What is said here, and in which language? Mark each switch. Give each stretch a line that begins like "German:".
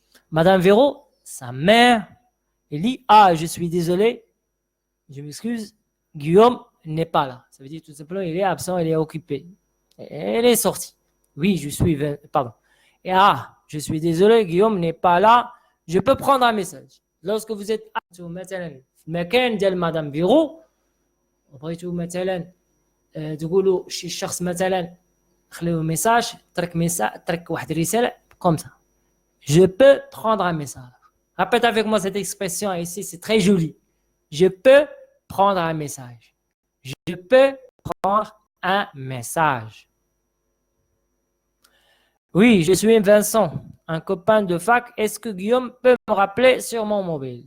French: Madame Véro, sa mère, elle dit « Ah, je suis désolé, je m'excuse, Guillaume n'est pas là. » Ça veut dire tout simplement il est absent, il est occupé. Elle est sortie. Oui, pardon. Et je suis désolé, Guillaume n'est pas là. Je peux prendre un message. Lorsque vous êtes
Arabic: مثلا في مكان ديال مدام فيرو وبغيتوا مثلا تقولوا شي شخص مثلا خليو ميساج ترك واحد الرسالة
French: comme ça. Je peux prendre un message. Répète avec moi cette expression ici, c'est très joli. Je peux prendre un message. Je peux prendre un message. Oui, je suis Vincent, un copain de fac. Est-ce que Guillaume peut me rappeler sur mon mobile?